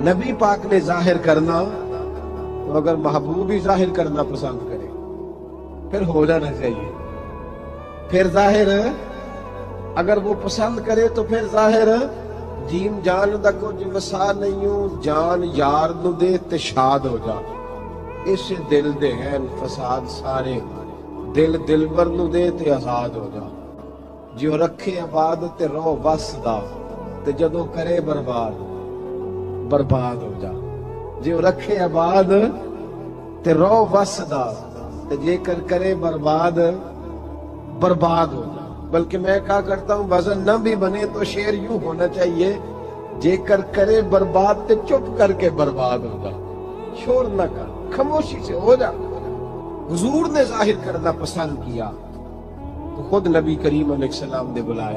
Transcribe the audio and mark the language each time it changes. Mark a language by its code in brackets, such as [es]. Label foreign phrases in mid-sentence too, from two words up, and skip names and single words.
[ur] نبی پاک نے ظاہر کرنا، تو اگر محبوب ہی ظاہر کرنا پسند کرے پھر ہو جانا چاہیے، پھر ظاہر اگر وہ پسند کرے تو پھر ظاہر جیم [pa] جان دا کچھ وسا نہیں ہوں، جان یار نو دے تے شاد ہو جا، اس دل دے ہیں فساد سارے، دل دلبر نو دے تے آزاد ہو جا۔ جو رکھے آباد تے رو بس دا تے جدوں کرے برباد برباد ہو جا. جو رکھے آباد تے رو بس دا تے جے کر کرے برباد برباد ہو جا. [ur] بلکہ میں کہا کرتا ہوں وزن نہ بھی بنے تو شعر یوں ہونا چاہیے [pa] جے کر کرے برباد تے چپ کر کے برباد ہو جا. [ur] شور نہ کر, خاموشی سے ہو جا. حضور نے ظاہر کرنا پسند کیا تو خود نبی کریم علیہ السلام نے بلایا.